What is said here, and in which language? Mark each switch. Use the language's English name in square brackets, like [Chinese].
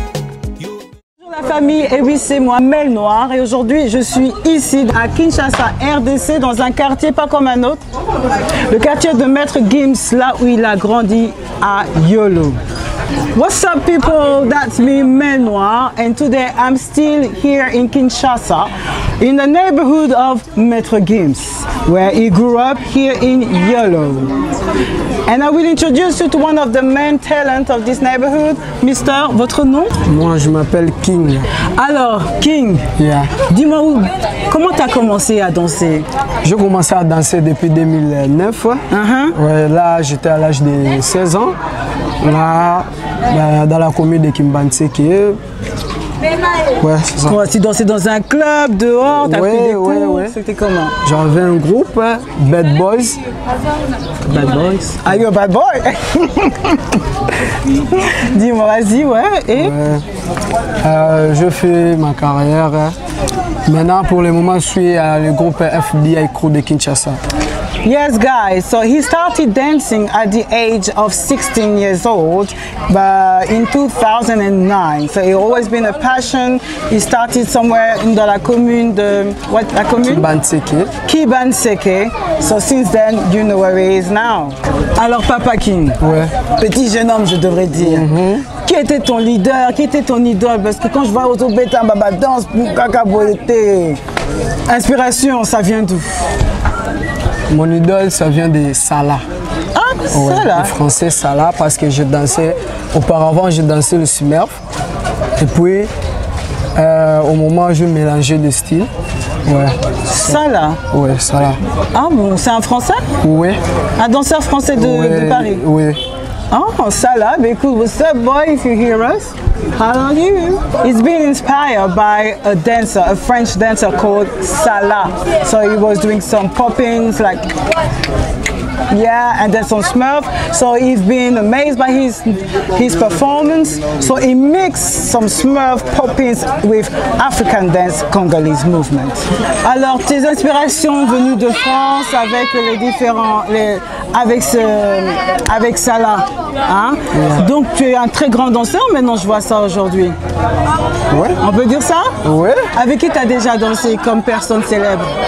[French] Bonjour la famille, et oui c'est moi Mel Noir et aujourd'hui je suis ici à Kinshasa, RDC, dans un quartier pas comme un autre, le quartier de Maître Gims, là où il a grandi à Yolo. [English] What's up people, that's me Mel Noir and today I'm still here in Kinshasa in the neighborhood of Maître Gims where he grew up here in Yolo. And I will introduce you to one of the main talents of this neighborhood. [French] Mister, votre nom? Moi, je m'appelle King. Alors, King, [English] Yeah. [French] dis-moi comment tu as commencé à danser? J'ai commencé à danser depuis 2009. Ouais, là, j'étais à l'âge de 16 ans. Là, dans la commune de Kimbanseke. Ouais, c'est ça. Tu dansais dans un club, dehors, tu as pris des cours, c'était comment? J'avais un groupe, Bad Boys. [English] Bad Boys? Are you a bad boy? [French] Dis-moi, vas-y, ouais. Et? Je fais ma carrière. Maintenant, pour le moment, je suis à le groupe FBI Crew de Kinshasa. [English] Yes, guys, so he started dancing at the age of 16 years old, but in 2009. So it always been a passion. He started somewhere in [French] la commune de, [English] what, [French] la commune? [English] Kibanseke. Kibanseke. So since then, you know where he is now. [French] Alors, Papa King, Ouais. petit jeune homme, je devrais dire. Qui était ton leader? Qui était ton idole? Parce que quand je vois Otobeta Baba danse, Kaka Boete, inspiration, ça vient d'où? Mon idole, ça vient de Salah. Ah, Ouais, ça là. le français Salah, parce que je dansais, auparavant je dansais le Smurf. Et puis, au moment où je mélangeais de styles, ouais. Ça là. Ouais, Salah. Ah bon, c'est un français? Ouais. Un danseur français de Paris? Oui. Oh, Salah, écoute, [English] what's up boy, if you hear us? How are you? He's been inspired by a dancer, a French dancer called Salah. So he was doing some poppings like, yeah, and then some Smurf. So he's been amazed by his performance. So he mixed some Smurf poppings with African dance Congolese movement. [French] Alors tes inspirations venues de France avec les différents, avec Salah, hein? Yeah. Donc tu es un très grand danseur maintenant, je vois ça aujourd'hui. Ouais. On peut dire ça? Ouais. Avec qui tu as déjà dansé comme personne célèbre?